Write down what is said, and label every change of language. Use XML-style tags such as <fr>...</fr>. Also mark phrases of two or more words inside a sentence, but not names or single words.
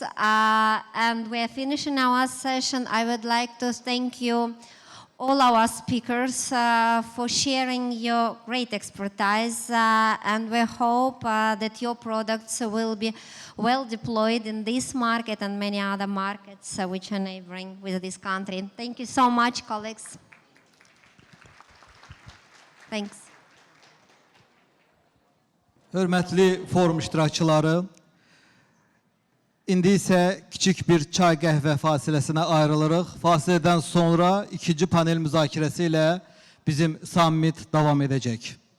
<en>And we are finishing our session. I would like to thank you, all our speakers, for sharing your great expertise, and we hope that your products will be well deployed in this market and many other markets which are neighboring with this country. Thank you so much, colleagues. Thanks.</en> <az>Hörmətli forum iştirakçıları, indi isə kiçik bir çay qəhvə fasiləsinə ayrılırıq. Fasilədən sonra ikinci panel müzakirəsi ilə bizim summit davam edəcək.</az>